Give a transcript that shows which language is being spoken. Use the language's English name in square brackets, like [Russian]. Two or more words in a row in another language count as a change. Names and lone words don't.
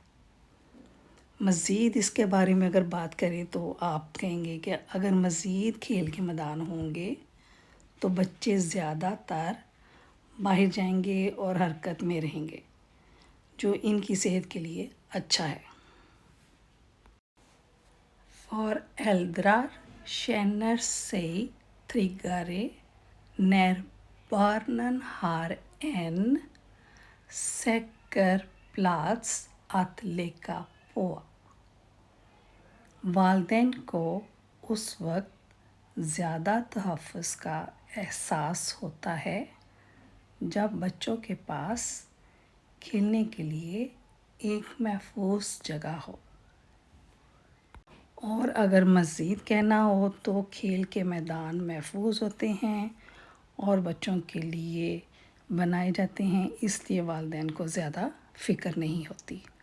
[Urdu] مزید اس کے بارے میں اگر بات کریں تو آپ کہیں گے کہ اگر مزید کھیل کے میدان ہوں گے تو بچے زیادہ تر باہر جائیں گے اور حرکت میں رہیں گے، جو ان کی صحت کے لیے اچھا ہے۔ [Swedish] Föräldrar känner sig tryggare när barnen har en säker plats att leka på۔ [Urdu] والدین کو اس وقت زیادہ تحفظ کا احساس ہوتا ہے جب بچوں کے پاس کھیلنے کے لیے ایک محفوظ جگہ ہو، اور اگر مزید کہنا ہو تو کھیل کے میدان محفوظ ہوتے ہیں اور بچوں کے لیے بنائے جاتے ہیں، اس لیے والدین کو زیادہ فکر نہیں ہوتی۔